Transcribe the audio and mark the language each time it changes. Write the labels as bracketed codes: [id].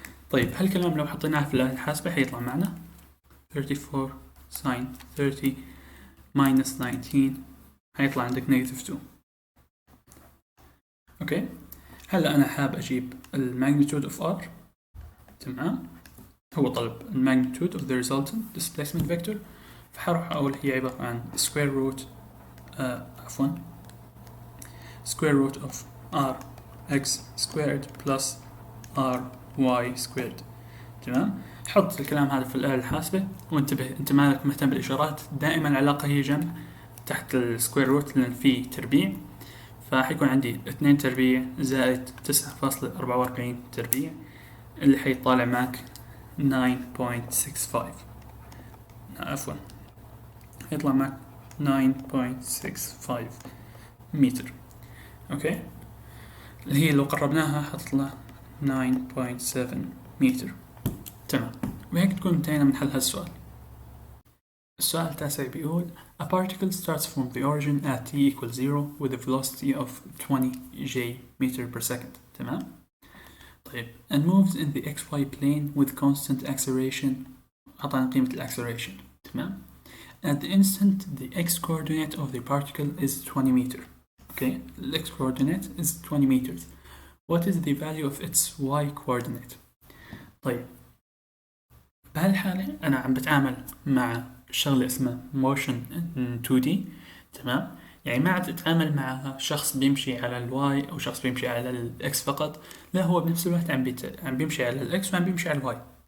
[ar] طيب هالكلام لو حطيناه في الآلة الحاسبة حيطلع معنا 34 sin 30 minus 19 حيطلع عندك -2. أوكي، هلا أنا حاب أجيب الماجنتيود of R. تمام، هو طلب الماجنتيود of the resultant displacement vector، فحروح أقول هي عبارة عن square root square root of r x squared plus r y squared. تمام، حط الكلام هذا في الآلة الحاسبة، وانتبه انت مالك مهتم بالإشارات، دائما العلاقة هي جمع تحت السكوير روت لأن فيه تربيع، فحيكون عندي 2 تربيع زائد 9.44 تربيع اللي حيطالع معك 9.65. عفوا يطلع معك 9.65 متر. اوكي، اللي هي لو قربناها حتطلع 9.7 متر. تمام، وهيك تكون انتهينا من حل هالسؤال. [en] السؤال التاسع بيقول A particle starts from the origin at t equals 0 with a velocity of 20 j meter per second. تمام، طيب and moves in the xy plane with constant acceleration. [ar] أعطانا قيمة الأكسلريشن. [en] تمام، at the instant the x coordinate of the particle is 20 meter. Okay, the x coordinate is 20 meters. What is the value of its y coordinate? [ar] طيب بهالحالة أنا عم بتعامل مع شغلة اسمها motion in 2D. تمام، يعني ما عاد أتعامل مع شخص بيمشي على الواي أو شخص بيمشي على الإكس فقط، لا هو بنفس الوقت عم بيمشي على الإكس وعم بيمشي على الواي.